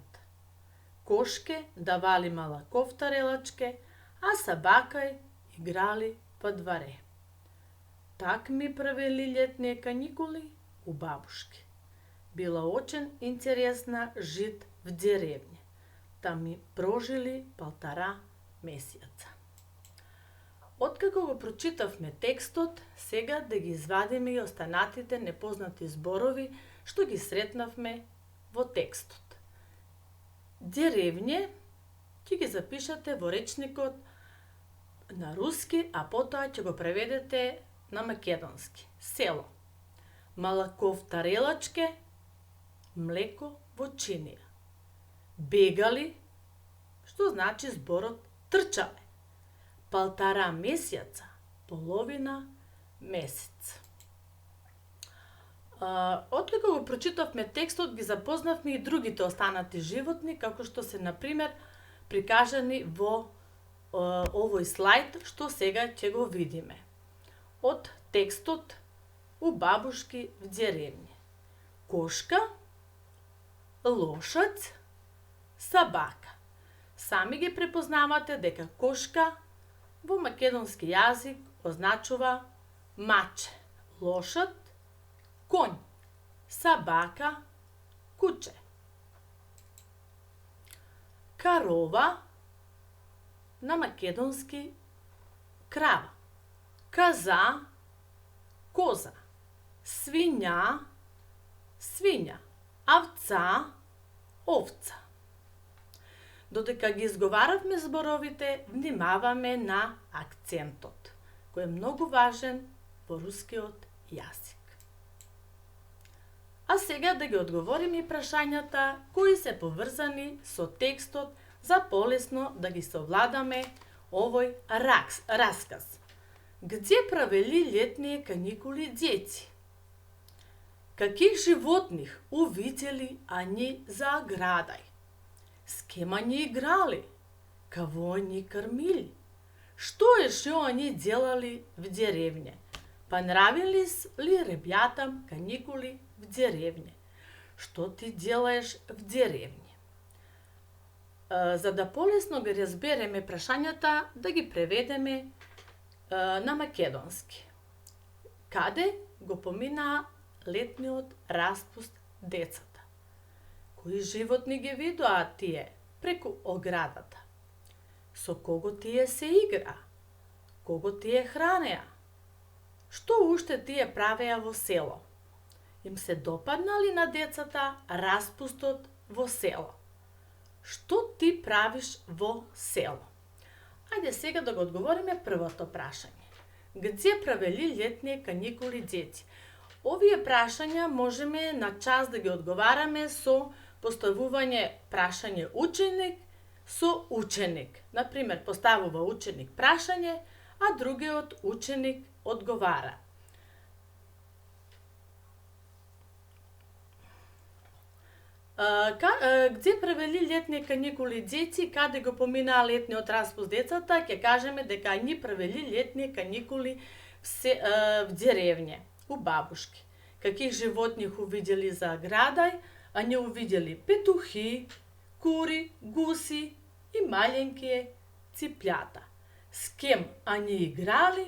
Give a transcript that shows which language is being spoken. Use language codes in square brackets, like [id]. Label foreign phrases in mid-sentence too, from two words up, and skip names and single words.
[ru] Кошке давали молоко в тарелочке, а собакой играли во дворе. Так мы провели летние каникулы у бабушки. Было очень интересно жить в деревне. Там мы прожили 1,5 месеца. [mk] Откако го прочитавме текстот, сега да ги извадиме и останатите непознати зборови што ги сретнавме во текстот. Деревње ќе ги запишете во речникот на руски, а потоа ќе го преведете на македонски. Село. [ru] Молоко в тарелачке, [mk] млеко во чинија. Бегали, што значи зборот трчале. 1,5 месеца, половина месец. Откако го прочитавме текстот, ги запознавме и другите останати животни, како што се, например, прикажани во овој слайд, што сега ќе го видиме. Од текстот [ru] у бабушки в деревње. Кошка, лошадь, собака. [mk] Сами ги препознавате дека кошка во македонски јазик означува маче, лошад, конј, собака, куче. Корова на македонски крава, коза, коза, свиња, свиња, овца, овца. Додека ги изговаравме зборовите, внимаваме на акцентот, кој е многу важен во рускиот јазик. А сега да ги одговориме и прашањата кои се поврзани со текстот за полесно да ги совладаме овој расказ. [ru] Где провели летние каникули дети? Каких животных увидели они за оградой? С кем они играли? Кого они кормили? Что еще они делали в деревне? Понравились ли ребятам каникулы в деревне? Что ты делаешь в деревне? [mk] За да полесно ги разбереме прашањата, да ги преведеме на македонски. Каде го поминаа летниот распуст децата? Кои животни ги видоа тие преку оградата? Со кого тие се игра? Кого тие хранеа? Што уште тие правеа во село? Им се допаднали на децата распустот во село? Што ти правиш во село? Ајде сега да го одговориме првото прашање. [ru] Где провели [mk] летните каникули деци? Овие прашања можеме на час да ги одговараме со поставување прашање ученик со ученик. Например, поставува ученик прашање, а другиот ученик одговара. [ru] Где провели летни каникули деци, [mk] каде го поминаа летниот распуст децата, ќе кажеме дека [ru] ни провели летни каникули в деревње, у бабушки. Каких животних увидели за оградой? Они увидели петухи, кури, гуси и маленькие цыплята. С кем они играли?